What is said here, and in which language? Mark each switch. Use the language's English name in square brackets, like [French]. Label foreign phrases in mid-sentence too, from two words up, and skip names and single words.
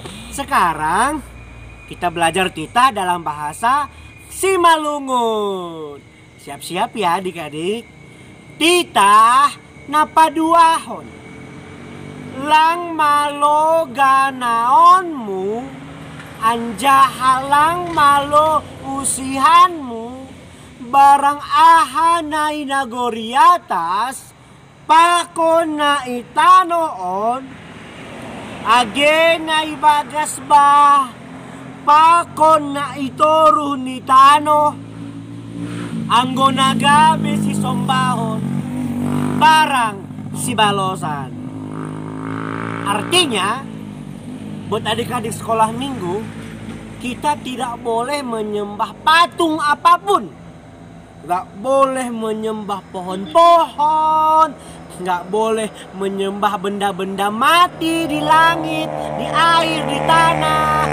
[Indonesian] Sekarang kita belajar tita dalam bahasa Simalungun. Siap-siap ya adik-adik. [Batak Simalungun] Tita napaduahon. Lang malo ganaonmu. Anjahalang malo usihanmu. Barang ahanay nagoriatas. Pakon na itanoon, agenay bagas ba, pakon na itoro ni tano, anggo nagabi si sombahon, barang si balosan. [Indonesian] Artinya, buat adik-adik sekolah minggu, kita tidak boleh menyembah patung apapun. Gak boleh menyembah pohon-pohon, gak boleh menyembah benda-benda mati di langit, di air, di tanah.